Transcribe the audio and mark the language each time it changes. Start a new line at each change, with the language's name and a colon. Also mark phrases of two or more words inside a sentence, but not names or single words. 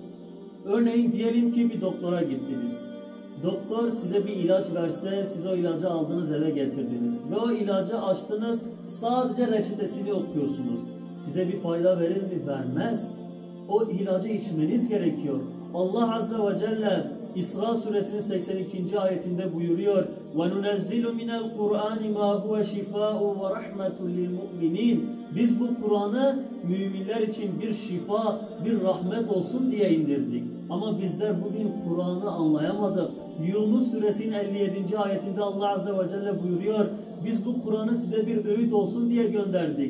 Turkish: Örneğin diyelim ki bir doktora gittiniz. Doktor size bir ilaç verse, siz o ilacı aldınız eve getirdiniz. Ve o ilacı açtınız, sadece reçetesini okuyorsunuz. Size bir fayda verir mi? Vermez. O ilacı içmeniz gerekiyor. Allah
Arabic: عز وجل
Turkish: İsra suresinin 82. ayetinde buyuruyor:
Arabic: وَنُنَزِّلُ مِنَ الْقُرْآنِ مَا هُوَ شِفَاءٌ وَرَحْمَةٌ لِلْمُؤْمِنِينَ.
Turkish: Biz bu Kur'an'ı müminler için bir şifa, bir rahmet olsun diye indirdik. Ama bizler bugün Kur'an'ı anlayamadık. Yunus suresinin 57. ayetinde Allah
Arabic: عز وجل
Turkish: buyuruyor: biz bu Kur'an'ı size bir öğüt olsun diye gönderdik.